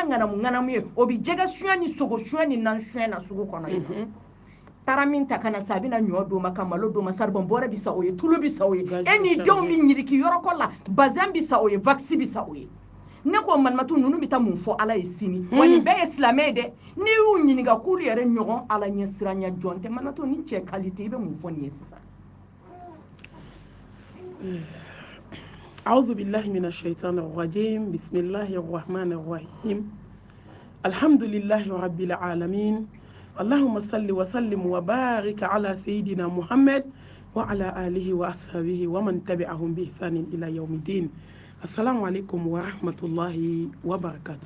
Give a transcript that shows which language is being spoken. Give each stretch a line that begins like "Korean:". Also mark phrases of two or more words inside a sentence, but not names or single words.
Bambara: ŋanamu ye o bɛ jɛgɛ suyɛn ni sogo suyɛn ni nan suyɛn na sugu kɔnɔ yen taara min ta ka na sa a bɛna ɲɔ d'o ma ka malo d'o ma saribɔn bɔrɛ bɛ sa o ye tulu bɛ sa o ye e n'i denw bɛ ɲiriki yɔrɔkɔ la bazɛn bɛ sa o ye vakisi bɛ sa o ye ne ko malimatu ninnu bɛ taa mun fɔ ala ye sini wa nin bɛɛ ye silamɛ ye dɛ n'i y'u ɲininka k'olu yɛrɛ ɲɔgɔn ala ɲɛ siranya jɔn tɛ malimatu ni cɛ kalite i bɛ mun fɔ nin ye sisan
Arabic: أعوذ بالله من الشيطان الرجيم بسم الله الرحمن الرحيم الحمد لله رب العالمين اللهم صل وسلم وبارك على سيدنا محمد وعلى آله وأصحابه ومن تبعهم بإحسان إلى يوم الدين السلام عليكم ورحمة الله وبركاته.